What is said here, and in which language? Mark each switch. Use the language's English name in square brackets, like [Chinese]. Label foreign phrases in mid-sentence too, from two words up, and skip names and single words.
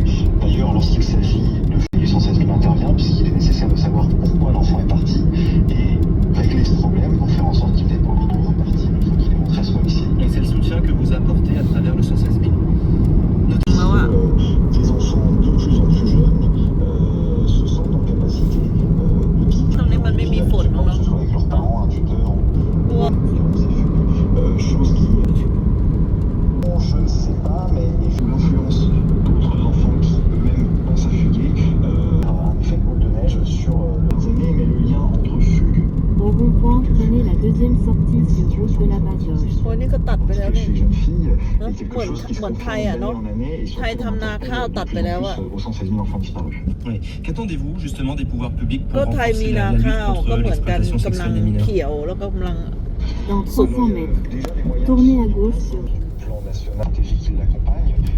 [French] D'ailleurs, lorsqu'il s'agit, le fait du 116 000 intervient, puisqu'il est nécessaire de savoir pourquoi l'enfant est parti, et régler ce problème pour faire en sorte qu'il n'ait pas envie de repartir une fois qu'il est rentré à son domicile. Et c'est le soutien que vous apportez à travers le 116 000. Des enfants de plus en plus jeunes se sentent en capacité de quitter [Thai] Tรงนี้มันไม่มีฝนเนาะ [French] que ce soit avec leurs parents, un tuteur, chose qui, je ne sais pas, mais l'influence d'autres enfants qui eux-mêmes pensent à fuguer a un effet de boule de neige sur leurs aînés, mais le lien entre fugue Au rond-point, prenez la deuxième sortie sur route de la Bazoche. [Thai] โอ้ยนี่ก็ตัดไปแล้ว [French] chez [Thai] นี่ [French] les jeunes filles [Thai] เนอะ [French] est [Thai] เหมื [French] quelque [Thai] อน [French] chose qui se [Thai] เหมือนไทย [French] confirme [Thai] อ่ะ [French] d'année [Thai] เนาะ [French] en année et [Thai] ไทย [French] surtout [Thai] ทำนาข้าวตัดไปแล้วอ่ะ [French] aux 116 000 enfants disparus. Oui. Qu'attendez-vous justement des pouvoirs publics pour [Thai] ก็ไทยมี [French] renforcer [Thai] นา [French] la lutte [Thai] ข้าวก็ [French] contre [Thai] เหมือนกัน [French] l'exploitation [Thai] กำลัง [French] sexuelle des mineurs? [Thai] เขียวแล้วก็กำลัง [French] Dans 300 mètres, tournez à gauche sur Le plan national stratégique qui l'accompagne